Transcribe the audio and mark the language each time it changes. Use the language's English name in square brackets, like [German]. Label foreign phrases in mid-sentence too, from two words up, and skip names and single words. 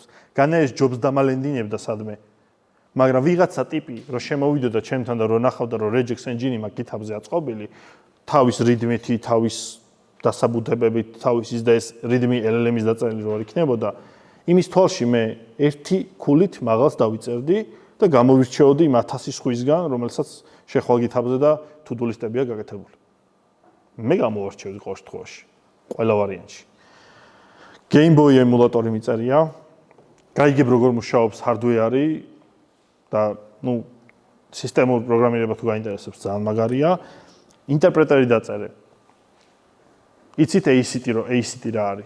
[Georgian] განაეს jobs დამალენდინებდა სადმე. მაგრამ ვიღაცა ტიპი რომ შემოვიდოდა ჩემთან და რომ ნახავდა რომ [English] regex engine- [Georgian] ი მაგ GitHub-ზე აწყობილი, თავის readme-ით, თავის დასაბუთებებით, თავის ის და ეს readme LLM-ის დაწერილი რო არ იქნებოდა, იმის თვალში მე ერთი ქულით მაღალს დავიწერდი და გამოვირჩეოდი იმ 1000 სხვისგან, რომელსაც შეხვალ GitHub-ზე და [English] to-do list- [Georgian] ებია გაკეთებული. მე გამოვარჩევდი ყოველ შემთხვევაში, ყველა ვარიანტში. Game Boy ემულატორი მიწერია, გაიგებ როგორ მუშაობს hardware-ი და სისტემურ პროგრამირება თუ გაინტერესებს ძალიან მაგარია. ინტერპრეტერი დაწერე. იცით ACT რა არის?